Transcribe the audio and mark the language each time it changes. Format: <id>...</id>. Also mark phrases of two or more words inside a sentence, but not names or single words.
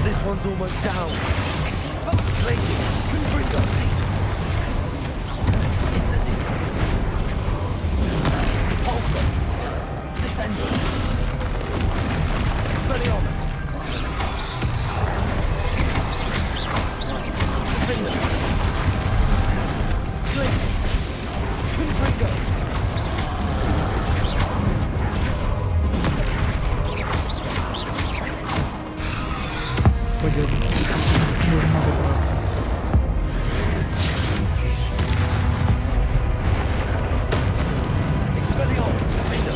<en>one's almost down. Places. Confringo. Incendiary. Pulsar. Descending. Expelliarmus. Confringo. Places. Confringo.</en> <ru>Пойдет. Много драться.</ru> <en>Expelliarmus. Confringo.</en>